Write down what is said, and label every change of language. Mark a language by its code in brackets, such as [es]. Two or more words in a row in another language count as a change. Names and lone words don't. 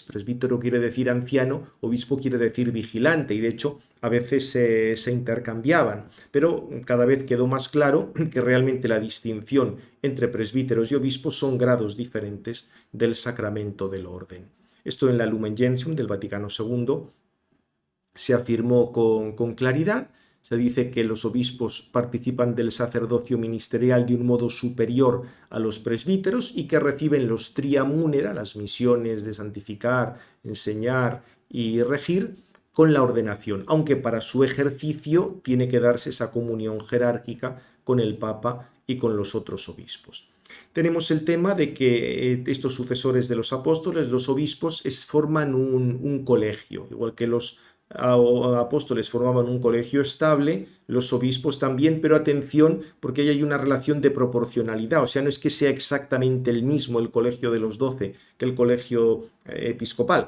[es] Presbítero quiere decir anciano, obispo quiere decir vigilante, y de hecho a veces se intercambiaban, pero cada vez quedó más claro que realmente la distinción entre presbíteros y obispos son grados diferentes del sacramento del orden. Esto en la Lumen Gentium del Vaticano II se afirmó con claridad. Se dice que los obispos participan del sacerdocio ministerial de un modo superior a los presbíteros y que reciben los [la] tria munera, [es] las misiones de santificar, enseñar y regir, con la ordenación, aunque para su ejercicio tiene que darse esa comunión jerárquica con el Papa y con los otros obispos. Tenemos el tema de que estos sucesores de los apóstoles, los obispos, forman un colegio, igual que los apóstoles formaban un colegio estable, los obispos también, pero atención, porque ahí hay una relación de proporcionalidad, o sea, no es que sea exactamente el mismo el colegio de los 12 que el colegio episcopal.